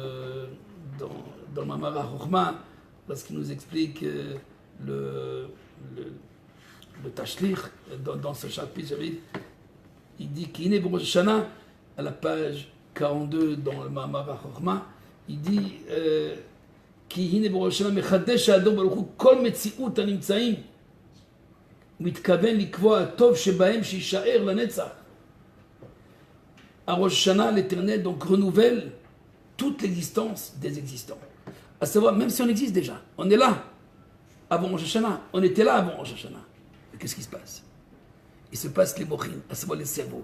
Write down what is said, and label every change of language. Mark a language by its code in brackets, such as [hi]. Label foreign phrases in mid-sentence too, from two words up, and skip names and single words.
[fr] le Mamara Chochma, lorsqu'il nous explique le Tashlich, dans ce chapitre, il dit qu'il est Rosh Hashanah, à la page 42 dans le Mamara Chochma, il dit [he] כי הנה בראש השנה מחדש האדון ברוך הוא כל מציאות הנמצאים, מתכוון לקבוע הטוב שבהם שישאר לנצח. [fr] À Rosh Hashanah, l'Éternel donc renouvelle toute l'existence des existants. À savoir, même si on existe déjà, on est là avant Rosh Hashanah, on était là avant Rosh Hashanah. Mais qu'est-ce qui se passe? Il se passe les mochim, à savoir les cerveaux.